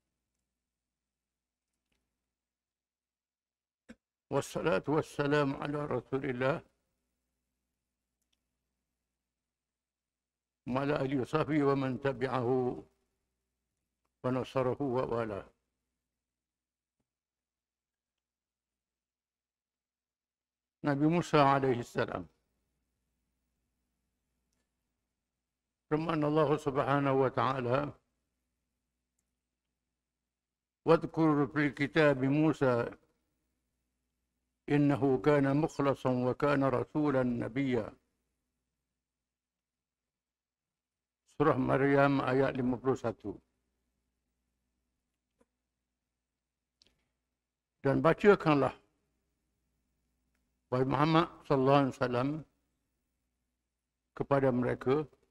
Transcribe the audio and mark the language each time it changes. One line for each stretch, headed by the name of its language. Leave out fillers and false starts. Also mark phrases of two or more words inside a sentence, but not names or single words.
Arabic: والصلاة والسلام على رسول الله وعلى آله وصحبه ومن تبعه ونصره ووالاه.
Indonesian: Nabi Musa
Arabic: عليه السلام. Firman الله سبحانه وتعالى, "واذكر في الكتاب موسى إنه كان مخلصا وكان رسولا نبيا."
Indonesian: Surah Maryam ayat 51. Dan bacakanlah wahai Muhammad
Arabic: صلى الله عليه وسلم
Indonesian: kepada mereka